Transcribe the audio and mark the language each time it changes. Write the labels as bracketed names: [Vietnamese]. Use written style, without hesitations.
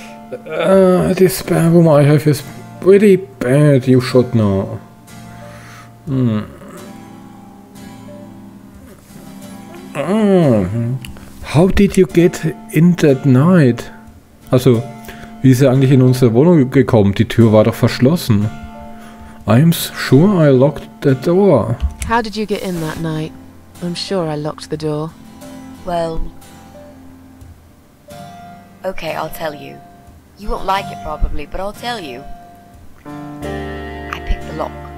[English] The spare room I have is pretty bad, you should know. How did you get in that night? [German] Also, wie ist er eigentlich in unsere Wohnung gekommen? Die Tür war doch verschlossen. [English] I'm sure I locked the door. How did you get in that night? I'm sure I locked the door. Well... Okay, I'll tell you. You won't like it probably, but I'll tell you. I picked the lock.